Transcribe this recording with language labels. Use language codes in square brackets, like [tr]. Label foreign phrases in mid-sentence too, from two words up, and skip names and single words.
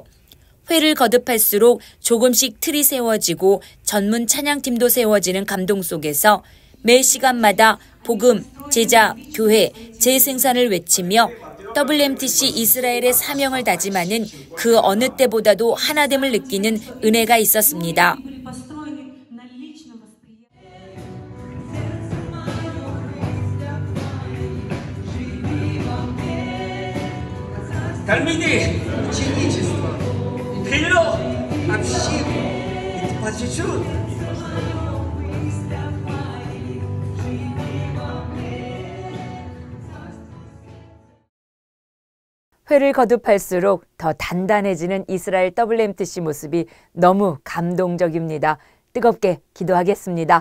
[ko] 회를 거듭할수록 조금씩 틀이 세워지고 전문 찬양팀도 세워지는 감동 속에서 매 시간마다 복음, 제자, 교회, 재생산을 외치며 WMTC 이스라엘의 사명을 다짐하는 그 어느 때보다도 하나됨을 느끼는 은혜가 있었습니다. [ru] Talmidi, ученичество, Хило, общину, и по чуть-чуть. [ko] 회를 거듭할수록 더 단단해지는 이스라엘 WMTC 모습이 너무 감동적입니다. 뜨겁게 기도하겠습니다.